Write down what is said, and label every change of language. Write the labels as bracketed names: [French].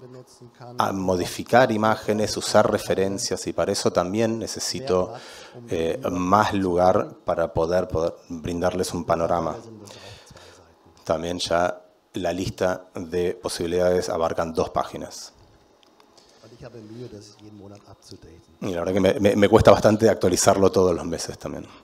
[German] benutzen kann, [Spanish] modificar imágenes, usar referencias, y para eso también necesito más lugar para poder brindarles un panorama. [German] sind das auch 2 Seiten. [Spanish] También ya la lista de posibilidades abarcan 2 páginas. [German] Und ich habe Mühe, das jeden Monat abzudaten. [Spanish] Y la verdad que me cuesta bastante actualizarlo todos los meses también.